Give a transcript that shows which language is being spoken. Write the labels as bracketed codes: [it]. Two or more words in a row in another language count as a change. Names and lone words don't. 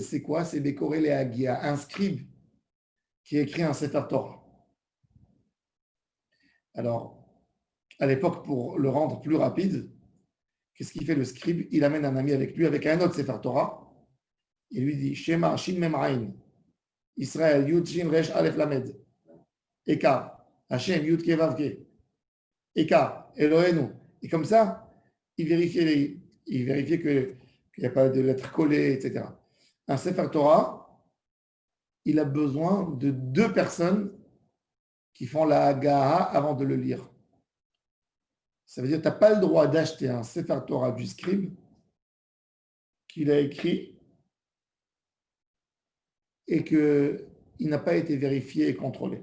[fr] C'est quoi? C'est Bekoré le Hagia, un scribe qui écrit un [he] ספר תורה. [fr] Alors, à l'époque, pour le rendre plus rapide, qu'est-ce qu'il fait le scribe? Il amène un ami avec lui, avec un autre [he] ספר תורה. [fr] Il lui dit [he] שמע, שין מם עין, ישראל, יוד, שין, ריש, אלף, למד, הא, השם, יוד, הא, וו, הא, הא, אלהינו. [fr] Et comme ça, il vérifiait qu'il n'y a pas de lettres collées, etc. Un [he] ספר תורה, [fr] il a besoin de 2 personnes qui font la Hagaha avant de le lire. Ça veut dire que tu n'as pas le droit d'acheter un [he] ספר תורה [fr] du scribe qu'il a écrit et qu'il n'a pas été vérifié et contrôlé.